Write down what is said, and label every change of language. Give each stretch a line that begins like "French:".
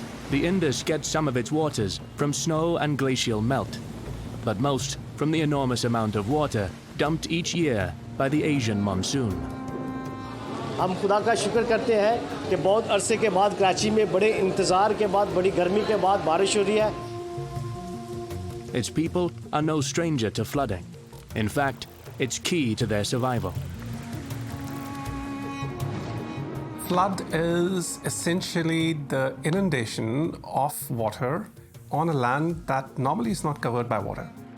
English: The Indus gets some of its waters from snow and glacial melt, but most from the enormous amount of water dumped each year by the Asian monsoon.
Hindi: हम खुदा का शुक्र करते हैं कि बहुत अरसे के बाद कराची में बड़े इंतजार के बाद बड़ी गर्मी के बाद बारिश हो रही है.
English: Its people are no stranger to flooding. In fact, it's key to their survival. Flood is essentially the inundation of water on a land that normally is not covered by water.